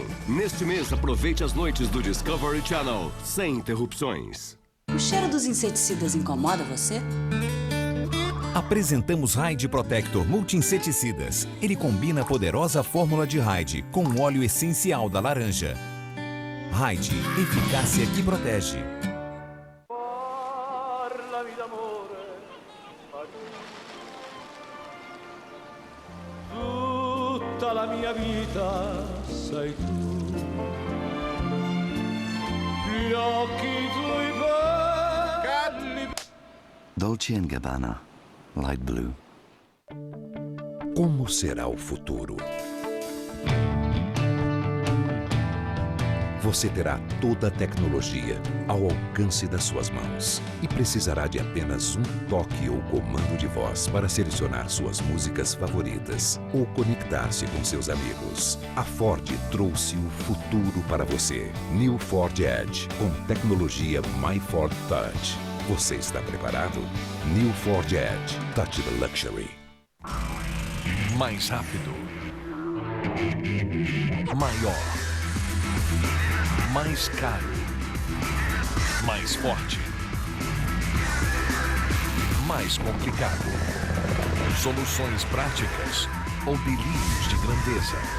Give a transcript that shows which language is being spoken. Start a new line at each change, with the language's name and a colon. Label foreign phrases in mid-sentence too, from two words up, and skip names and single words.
Portuguese: Neste mês, aproveite as noites do Discovery Channel, sem interrupções. O cheiro dos inseticidas incomoda você? Apresentamos Raid Protector Multi-Inseticidas. Ele combina a poderosa fórmula de Raid com o óleo essencial da laranja. Raid, eficácia que protege.
Italian: Tutta la mia vita sei tu. Gli occhi tuoi belli. Dolce & Gabbana, light blue.
Portuguese: Como será o futuro? Você terá toda a tecnologia ao alcance das suas mãos e precisará de apenas um toque ou comando de voz para selecionar suas músicas favoritas ou conectar-se com seus amigos. A Ford trouxe o futuro para você. New Ford Edge, com tecnologia My Ford Touch. Você está preparado? New Ford Edge.
English: Touch the luxury.
Portuguese: Mais rápido. Maior. Mais caro. Mais forte. Mais complicado. Soluções práticas ou delírios de grandeza.